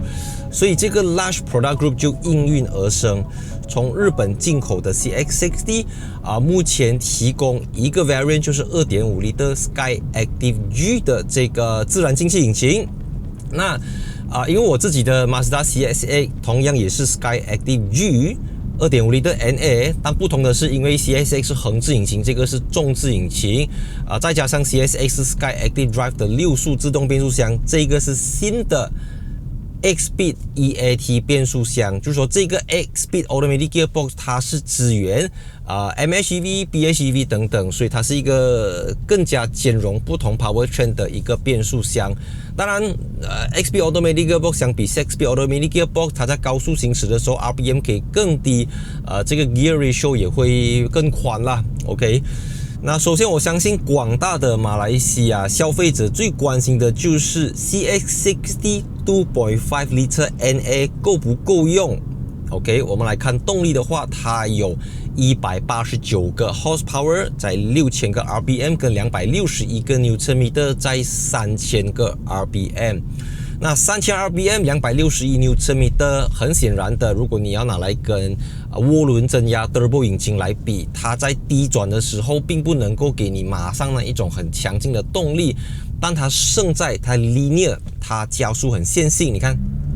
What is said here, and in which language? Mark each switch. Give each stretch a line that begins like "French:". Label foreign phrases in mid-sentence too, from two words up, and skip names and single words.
Chinese: 所以這個 Large Product Group 就應運而生，從日本進口的 CX-60 目前提供一個 variant 就是 2.5 L Sky Active G 的這個自然進氣引擎。那因為我自己的 Mazda CX-8 同樣也是 Sky Active G 2.5 L NA， 但不同的是，因為 CX-8 是橫置引擎，這個是縱置引擎再加上 CX-8 是 Sky Active Drive 的6速自動變速箱，這個是新的 X-Speed EAT 變速箱，就是說這個 X-Speed Automatic Gearbox 它是支援MHEV、PHEV 等等，所以它是一個更加兼容不同 powertrain 的一個变速箱。當然 X-Speed Automatic Gearbox 相比 6-Speed Automatic Gearbox，它在高速行駛的時候 RPM 可以更低，這個
English: Gear Ratio
Chinese: 也會更寬啦。OK。那首先我相信廣大的馬來西亞消費者最關心的就是 CX-60 2.5 L NA 夠不夠用。 OK， 我們來看動力的話，它有189個 horsepower 在6000個 RPM 跟261個 Nm 在3000個 RPM。那3000 RPM 261 Nm 很顯然的，如果你要拿來跟渦輪增壓 Turbo 引擎來比，它在低轉的時候並不能夠給你馬上那一種很強勁的動力，但它勝在它 linear， 它加速很線性。你看，